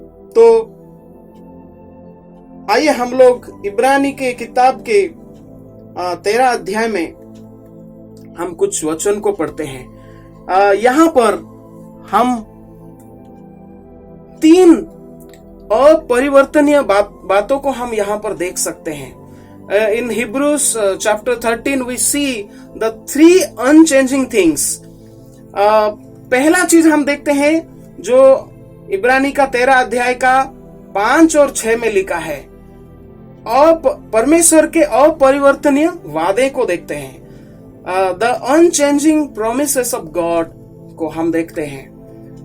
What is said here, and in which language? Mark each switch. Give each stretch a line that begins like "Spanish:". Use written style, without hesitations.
Hindi: तो आइए हम लोग इब्रानी के किताब के 13 अध्याय में हम कुछ वचन को पढ़ते हैं। यहाँ पर हम 3 अपरिवर्तनीय बातों को हम यहाँ पर देख सकते हैं।
English: In Hebrews chapter 13 we see the 3 unchanging things.
Hindi: पहला चीज हम देखते हैं जो इब्रानी का 13 अध्याय का 5 और 6 में लिखा है, परमेश्वर के अपरिवर्तनीय वादे को देखते हैं।
English: the unchanging promises of God
Hindi: को हम देखते हैं।